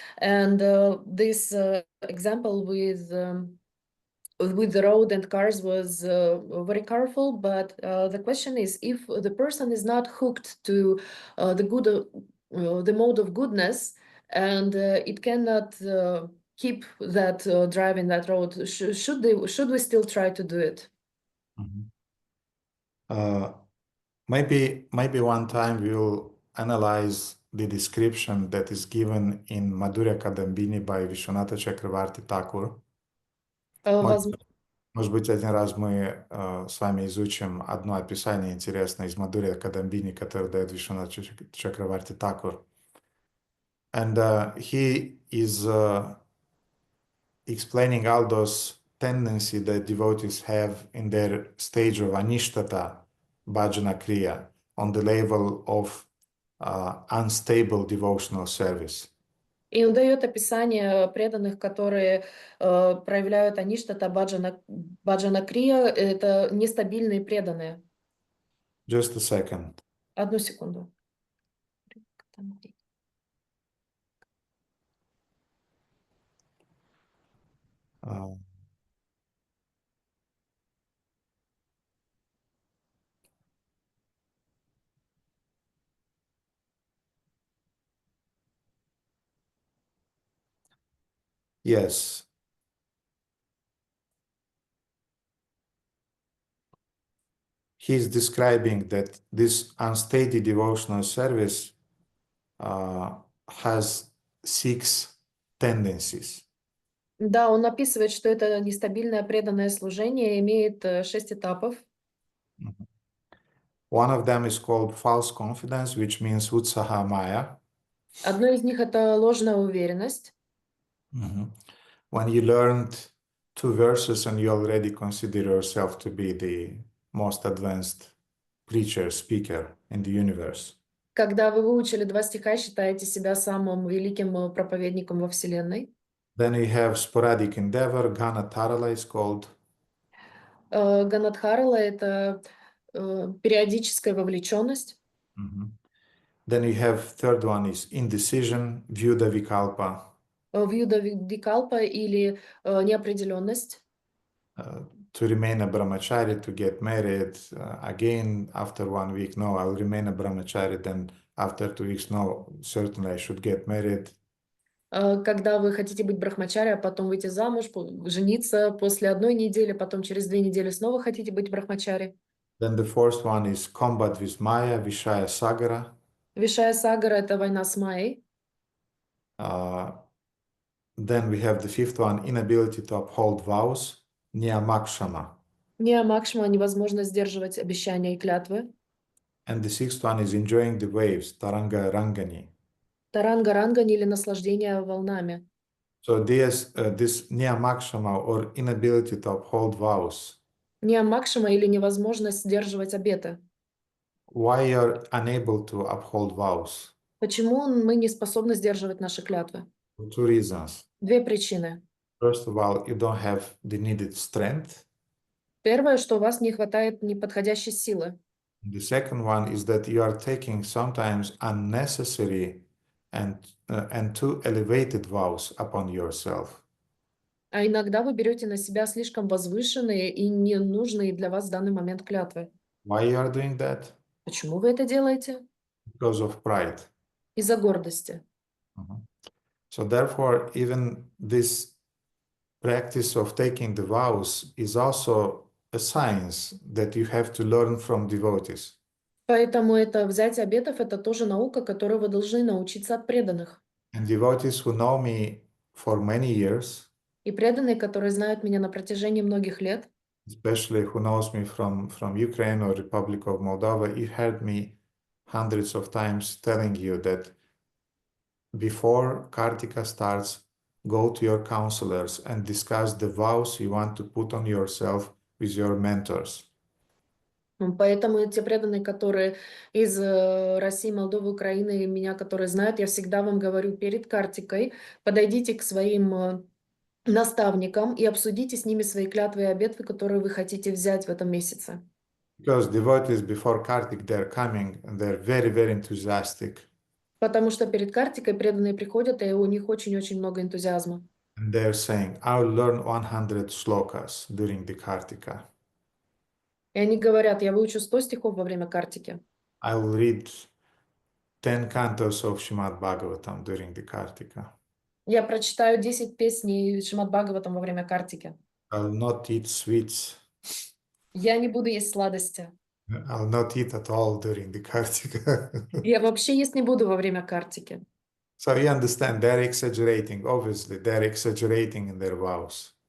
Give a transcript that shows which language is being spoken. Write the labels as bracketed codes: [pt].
[en] And this example with the road and cars was very powerful, but the question is, if the person is not hooked to the mode of goodness, and it cannot keep that driving that road, should we still try to do it? Mhm. Maybe one time we'll analyze the description that is given in Madhurya Kadambini by Vishwanatha Chakravarti Thakur. [ru] Возможно. Может быть, один раз мы с вами изучим одно описание интересное из Мадхурья Кадамбини, которое дает Вишванат Чакраварти Тхакур. [en] And he is explaining all those tendencies that devotees have in their stage of anishtata, bhajana kriya, on the level of unstable devotional service. [ru] И он дает описание преданных, которые проявляют аништата баджана крия, это нестабильные преданные. [en] Just a second. [ru] Одну секунду. [en] Yes. He's describing that this unsteady devotional service has 6 tendencies. [ru] Да, он описывает, что это нестабильное преданное служение имеет 6 этапов. [en] One of them is called false confidence, which means utsaha maya. [ru] Одно из них это ложная уверенность. [en] When you learned 2 verses and you already consider yourself to be the most advanced preacher, speaker in the universe. [ru] Когда вы выучили 2 стиха, считаете себя самым великим проповедником во Вселенной. [en] Then we have sporadic endeavor, Ganatarala is called. [ru] Ганадхарала — это периодическая вовлеченность. [en] Then we have third one is indecision, Vyuda Vikalpa. [ru] Вьюда Викалпа или неопределенность. [en] To remain a brahmachari, to get married, again after 1 week, no, I'll remain a brahmachari, then after 2 weeks, no, certainly I should get married. [ru] Когда вы хотите быть брахмачари, а потом выйти замуж, жениться после 1 недели, потом через 2 недели снова хотите быть брахмачари. [en] Then the fourth one is combat with Maya, Vishaya Sagara. [ru] Вишая Сагара — это война с Майей. [en] Then we have the fifth one, inability to uphold vows, Niyamakshama. [ru] Ниямакшма — невозможно сдерживать обещания и клятвы. [en] And the sixth one is enjoying the waves, Taranga Rangani. [ru] Таранга-рангани или наслаждение волнами. [en] So this Niyamakshama or inability to uphold vows. [ru] Ниямакшма или невозможность сдерживать обеты. [en] Why you're unable to uphold vows? [ru] Почему мы не способны сдерживать наши клятвы? [en] For 2 reasons. [ru] 2 причины. [en] First of all, you don't have the needed strength. [ru] Первое, что у вас не хватает неподходящей силы. [en] The second one is that you are taking sometimes unnecessary and too elevated vows upon yourself. [ru] А иногда вы берете на себя слишком возвышенные и ненужные для вас в данный момент клятвы. [en] Why you are doing that? [ru] Почему вы это делаете? [en] Because of pride. [ru] Из-за гордости. [en] So therefore, even this practice of taking the vows is also a science that you have to learn from devotees. [ru] Поэтому это взятие обетов – это тоже наука, которую вы должны научиться от преданных. [en] And devotees who know me for many years, [ru] И преданные, которые знают меня на протяжении многих лет, [en] especially who knows me from Ukraine or Republic of Moldova, you heard me hundreds of times telling you that before Kartika starts, go to your counselors and discuss the vows you want to put on yourself with your mentors. [ru] поэтому те преданные, которые из России, Молдовы, Украины, и меня, которые знают, я всегда вам говорю перед Картикой, подойдите к своим наставникам и обсудите с ними свои клятвы и обеты, которые вы хотите взять в этом месяце. [en] Because devotees before Kartik, they're coming and they're very, very enthusiastic. [ru] Потому что перед Картикой преданные приходят, и у них очень-очень много энтузиазма. [en] And they're saying, I'll learn 100 shlokas during the Kartika. [ru] И они говорят, я выучу 100 стихов во время Картики. [en] I'll read 10 cantos of Srimad Bhagavatam during the Kartika. [ru] Я прочитаю 10 песней Шримад Бхагаватам во время Картики. [en] I'll not eat sweets. [ru] Я не буду есть сладости. [en] I'll not eat at all during the Kartika. [ru] Я вообще есть не буду во время Картики. [en] So you understand, they're exaggerating. Obviously, they're exaggerating in their vows.